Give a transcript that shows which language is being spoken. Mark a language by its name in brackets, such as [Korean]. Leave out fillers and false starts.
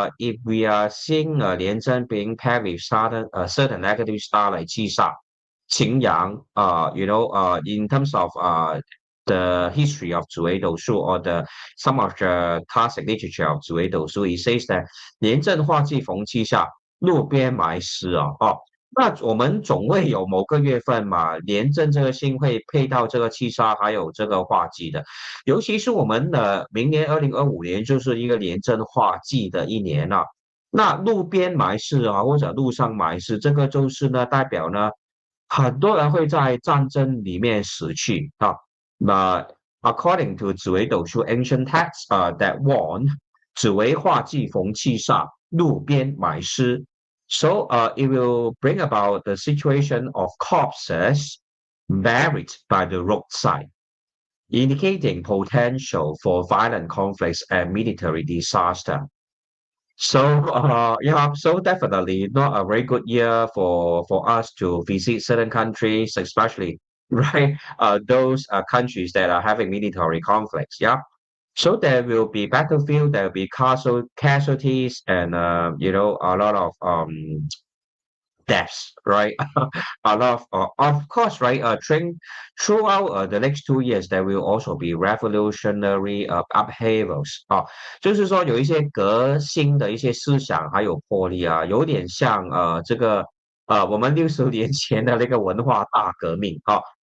[English] If we are seeing 廉贞 being paired with certain negative star like 七煞, 擎羊, in terms of the history of 紫微斗数 or the some of the classic literature of 紫微斗数, it says that [Chinese] 廉政化忌逢七煞，路边埋尸啊。那我们总会有某个月份嘛，廉政这个星会配到这个七杀，还有这个化忌的。尤其是我们的明年2025年就是一个廉政化忌的一年了。那路边埋尸啊，或者路上埋尸，这个就是呢，代表呢，很多人会在战争里面死去啊。 [English] 那 according to 紫微斗数 ancient texts that warn [Chinese] 紫微化忌逢七煞，路边埋尸。 [English] So it will bring about the situation of corpses buried by the roadside, indicating potential for violent conflicts and military disaster. So yeah, so definitely not a very good year for us to visit certain countries, especially right? Those countries that are having military conflicts. Yeah. So there will be battlefield, there will be casualties, and a lot of deaths, right? A lot of course, right? Throughout the next 2 years, there will also be revolutionary upheavals [Chinese] 啊，就是说有一些革新的一些思想还有魄力啊，有点像我们60年前的那个文化大革命啊。